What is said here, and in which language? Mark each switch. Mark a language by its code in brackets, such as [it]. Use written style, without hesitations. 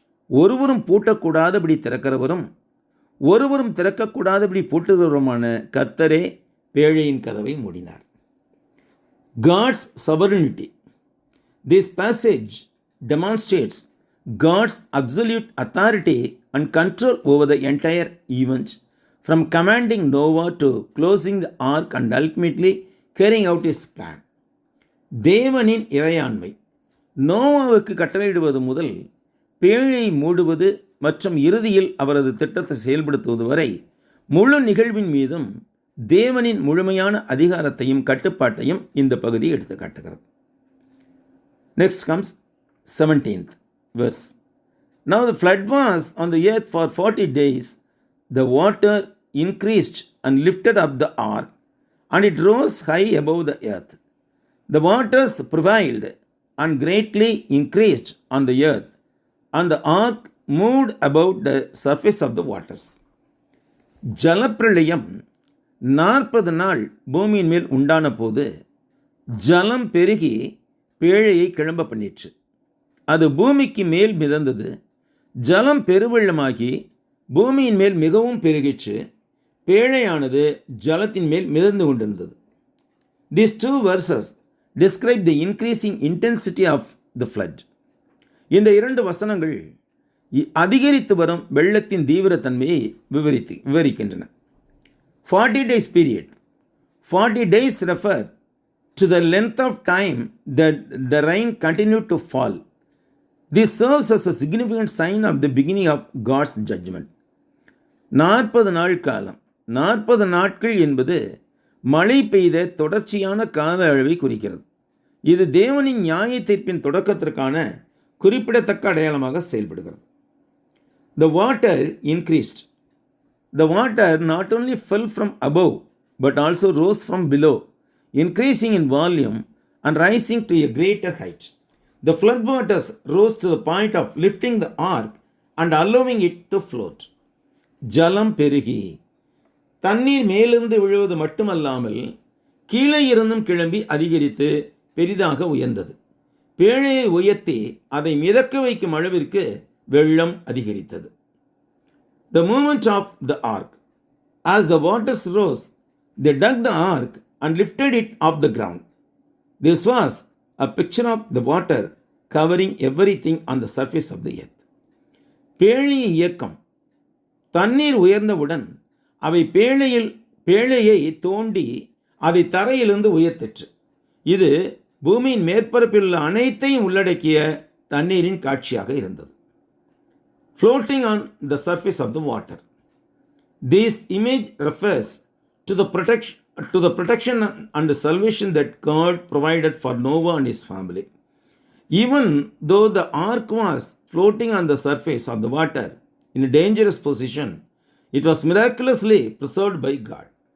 [ta] ஒருவரும் பூட்டக்கூடாதபடி திறக்கிறவரும் ஒருவரும் திறக்கக்கூடாதபடி பூட்டுகிறவருமான கர்த்தரே பேழையின் கதவை மூடினார். [en] God's sovereignty. This passage demonstrates God's absolute authority and control over the entire event, from commanding Noah to closing the ark and ultimately carrying out his plan. [ta] தேவனின் இறையாண்மை. நோவாவுக்கு கட்டளையிடுவது முதல் பேழையை மூடுவது மற்றும் இறுதியில் அவரது திட்டத்தை செயல்படுத்துவது வரை முழு நிகழ்வின் மீதும் தேவனின் முழுமையான அதிகாரத்தையும் கட்டுப்பாட்டையும் இந்த பகுதி எடுத்து காட்டுகிறது. [en] Next comes 17th verse. Now the flood was on the earth for 40 days. The water increased and lifted up the ark, and it rose high above the earth. The waters prevailed and greatly increased on the earth, and the ark moved about the surface of the waters. [ta] ஜலப்பிரளயம் 40 நாள் பூமியின் மேல் உண்டான போது ஜலம் பெருகி பேழையை கிளம்ப பண்ணிற்று. அது பூமிக்கு மேல் மிதந்தது. ஜலம் பெருவெள்ளமாகி பூமியின் மேல் மிகவும் பெருகிற்று. பேழையானது ஜலத்தின் மேல் மிதந்து கொண்டிருந்தது. [en] These two verses describe the increasing intensity of the flood. [ta] இந்த 2 வசனங்கள் அதிகரித்து வரும் வெள்ளத்தின் தீவிரத்தன்மையை விவரிக்கின்றன. [en] 40 days period. 40 days refer to the length of time that the rain continued to fall. This serves as a significant sign of the beginning of God's judgment. [ta] 40 நாள் காலம், 40 நாட்கள் என்பது மழை பெய்த தொடர்ச்சியான கால அளவை குறிக்கிறது. இது தேவனின் நியாய தீர்ப்பின் தொடக்கத்திற்கான குறிப்பிடத்தக்க அடையாளமாக செயல்படுகிறது. [en] The water increased. The water not only fell from above but also rose from below, increasing in volume and rising to a greater height. The flood waters rose to the point of lifting the ark and allowing it to float. [ta] ஜலம் பெருகி தண்ணீர் மேலிருந்து விழுவது மட்டுமல்லாமல் கீழே இருந்தும் கிளம்பி அதிகரித்து பெரிதாக உயர்ந்தது. பேழையை உயர்த்தி அதை மிதக்க வைக்கும் அளவிற்கு வெள்ளம் அதிகரித்தது. [en] The movement of the ark. As the waters rose, they dug the ark and lifted it off the ground. This was a picture of the water covering everything on the surface of the earth. [ta] பேழையின் இயக்கம். தண்ணீர் உயர்ந்தவுடன் அவை பேழையை தோண்டி அதை தரையிலிருந்து உயர்த்திற்று. இது பூமியின் மேற்பரப்பில் உள்ள அனைத்தையும் உள்ளடக்கிய தண்ணீரின் காட்சியாக இருந்தது. [en] Floating on the surface of the water. This image refers to the protection and the salvation that God provided for Noah and his family. Even though the ark was floating on the surface of the water in a dangerous position, it was miraculously preserved by God.